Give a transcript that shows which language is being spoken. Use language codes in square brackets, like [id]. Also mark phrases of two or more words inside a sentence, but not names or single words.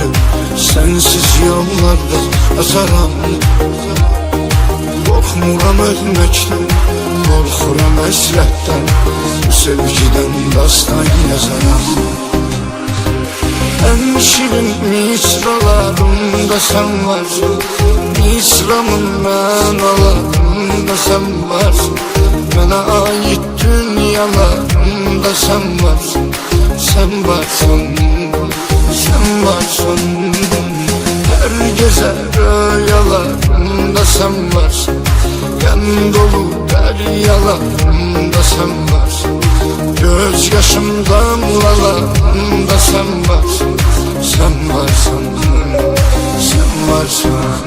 [az] Sənsiz yollarda azaram, qorxmuram ölməkdən, qorxuram həsrətdən, sevgidən dastan yazaram. Ən şirin misralarımda sən varsın, misramın mənalarımda sən varsın. Mənə ait dünyalarımda sən varsın, sen varsın, sen varsın. [tr] Her gece rüyalarımda sen varsın, yan dolu deryalarımda sen varsın. Göz yaşım damlalarımda sen varsın, sen varsın, sen varsın.